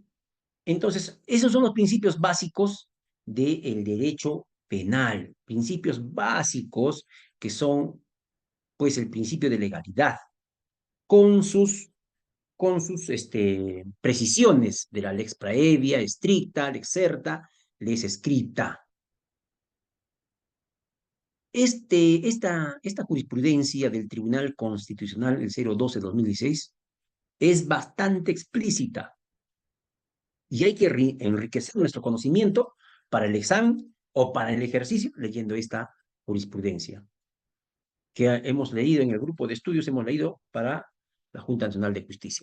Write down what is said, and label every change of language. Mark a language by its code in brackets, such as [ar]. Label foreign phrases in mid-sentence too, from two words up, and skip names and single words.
[es] Entonces, esos son los principios básicos del derecho penal. Principios básicos que son, pues, el principio de legalidad, con sus precisiones de la [la] lex praevia, [es] estricta, [la] lex certa, lex scripta. [es] Esta jurisprudencia del Tribunal Constitucional, el 012-2016, es bastante explícita y hay que enriquecer nuestro conocimiento para el examen o para el ejercicio leyendo esta jurisprudencia que hemos leído en el grupo de estudios, hemos leído para la Junta Nacional de Justicia.